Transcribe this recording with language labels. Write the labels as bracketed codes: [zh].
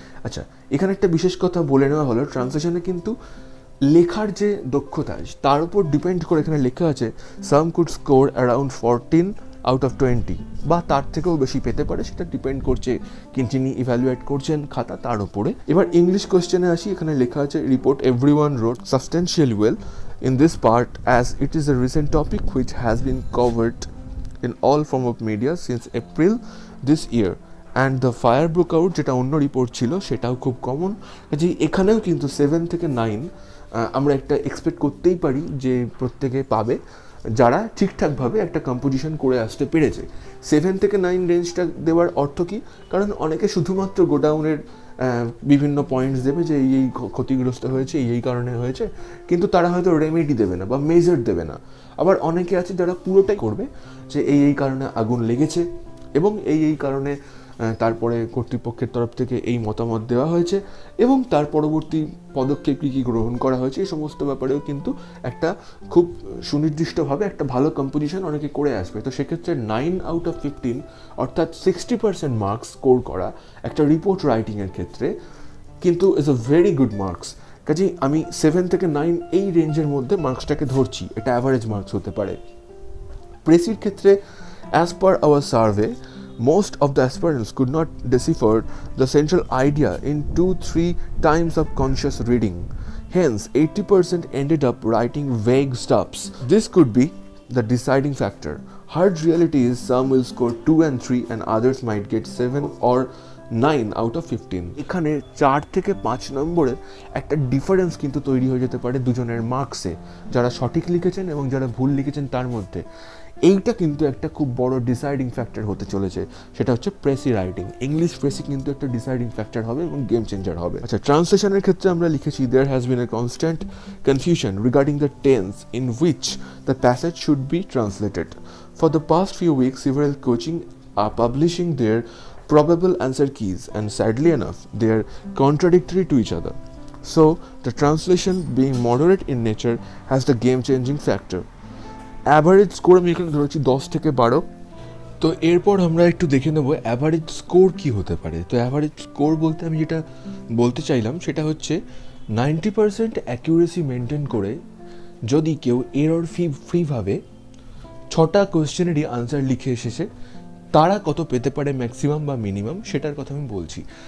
[bn] আচ্ছা, এখানে একটা বিশেষ কথা বলে নেওয়া হলো, ট্রান্সলেশনে কিন্তু লেখার যে দক্ষতা তার উপর ডিপেন্ড করে এখানে লেখা আছে [en] some could score around 14 out of 20 [bn] বা তার থেকেও বেশি পেতে পারে, সেটা ডিপেন্ড করছে যিনি ইভ্যালুয়েট করছেন খাতা তার উপরে। এবার ইংলিশ কোয়েশ্চেনে আসি, এখানে লেখা আছে [en] report everyone wrote substantially well in this part as it is a recent topic which has been covered in all form of media since April this year and the fire broke out, [bn] যেটা অন্য report ছিল সেটাও খুব common. যে এখানেও কিন্তু 7 থেকে 9 আমরা একটা এক্সপেক্ট করতেই পারি যে প্রত্যেকে পাবে যারা ঠিকঠাকভাবে একটা কম্পোজিশন করে আসতে পেরেছে। 7 থেকে 9 রেঞ্জটা দেওয়ার অর্থ কী? কারণ অনেকে শুধুমাত্র গোডাউনের বিভিন্ন পয়েন্টস দেবে যে এই ক্ষতিগ্রস্ত হয়েছে, এই কারণে হয়েছে, কিন্তু তারা হয়তো রেমেডি দেবে না বা মেজার দেবে না। আবার অনেকে আছে যারা পুরোটাই করবে যে এই কারণে আগুন লেগেছে এবং এই কারণে তারপরে কর্তৃপক্ষের তরফ থেকে এই মতামত দেওয়া হয়েছে এবং তার পরবর্তী পদক্ষেপ কী কী গ্রহণ করা হয়েছে, এই সমস্ত ব্যাপারেও কিন্তু একটা খুব সুনির্দিষ্টভাবে একটা ভালো কম্পোজিশন অনেকে করে আসবে। তো সেক্ষেত্রে 9 out of 15 অর্থাৎ 60% মার্কস স্কোর করা একটা রিপোর্ট রাইটিংয়ের ক্ষেত্রে কিন্তু [en] Is a very good marks. [bn] কাজেই আমি 7 থেকে 9 এই রেঞ্জের মধ্যে মার্কসটাকে ধরছি, এটা অ্যাভারেজ মার্কস হতে পারে। প্রেসির ক্ষেত্রে [en] As per our survey most of the aspirants could not decipher the central idea in 2-3 times of conscious reading. Hence, 80% ended up writing vague stuffs. This could be the deciding factor. Hard reality is some will score 2 and 3 and others might get 7 or 9 out of 15. [bn] এখানে 4 থেকে 5 নম্বরের একটা difference কিন্তু তৈরি হয়ে যেতে পারে দুজনের মার্কসে, যারা সঠিক লিখেছেন এবং যারা ভুল লিখেছেন তার মধ্যে। এইটা কিন্তু একটা খুব বড় ডিসাইডিং ফ্যাক্টর হতে চলেছে, সেটা হচ্ছে প্রেসি রাইটিং। ইংলিশ প্রেসি কিন্তু একটা ডিসাইডিং ফ্যাক্টর হবে এবং গেম চেঞ্জার হবে। আচ্ছা, ট্রান্সলেশনের ক্ষেত্রে আমরা লিখেছি [en] There has been a constant confusion regarding the tense in which the passage should be translated. For the past few weeks several coaching are publishing their probable answer keys, and sadly enough they are contradictory to each other. So the translation, being moderate in nature, has the game changing factor. [bn] Average score আমি এখানে ধরেছি 10 থেকে 12। তো এরপর আমরা একটু দেখে নেব অ্যাভারেজ স্কোর কী হতে পারে। তো অ্যাভারেজ স্কোর বলতে আমি যেটা বলতে চাইলাম সেটা হচ্ছে 90% অ্যাকিউরেসি মেনটেন করে যদি কেউ এরর ফ্রিভাবে 6টা কোয়েশ্চেনেরই আনসার লিখে এসেছে, তারা কত পেতে পারে ম্যাক্সিমাম বা মিনিমাম, সেটার কথা আমি বলছি।